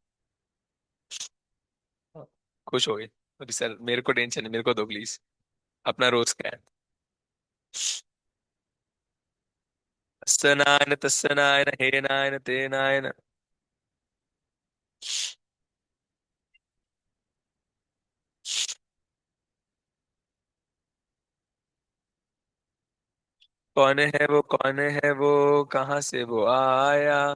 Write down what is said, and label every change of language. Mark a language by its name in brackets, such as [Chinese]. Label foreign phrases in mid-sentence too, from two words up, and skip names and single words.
[Hindi] हाँ, खुश हो गए अभी सर, मेरे को टेंशन है, मेरे को दो प्लीज, अपना रोज का है। [Sanskrit] तस्य नायन तस्य नायन हे नायन ते नायन। [Hindi] कौन है वो, कहाँ से वो आया?